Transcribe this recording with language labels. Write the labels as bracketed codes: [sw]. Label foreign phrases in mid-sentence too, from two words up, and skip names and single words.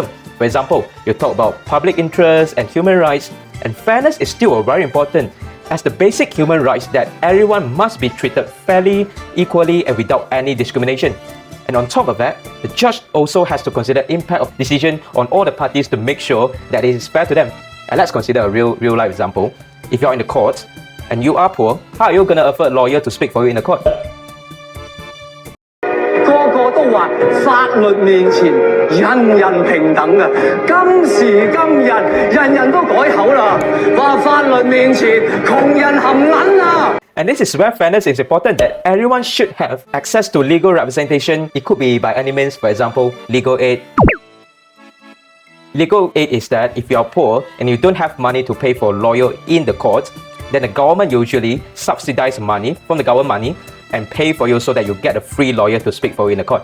[en] For example, you talk about public interest and human rights, and fairness is still very important as the basic human rights that everyone must be treated fairly, equally, and without any discrimination. And on top of that, the judge also has to consider impact of decision on all the parties to make sure that it is fair to them. And let's consider a real life example. If you're in the court and you are poor, how are you going to afford a lawyer to speak for you in the court? [yue] 個個都話法律面前人人平等嘅，今時今日人人都改口啦，話法律面前窮人含銀啊！ [en] And this is where fairness is important, that everyone should have access to legal representation. It could be by any means, for example, legal aid. Legal aid is that if you are poor and you don't have money to pay for a lawyer in the court, then the government usually subsidize money from the government money and pay for you so that you get a free lawyer to speak for you in the court.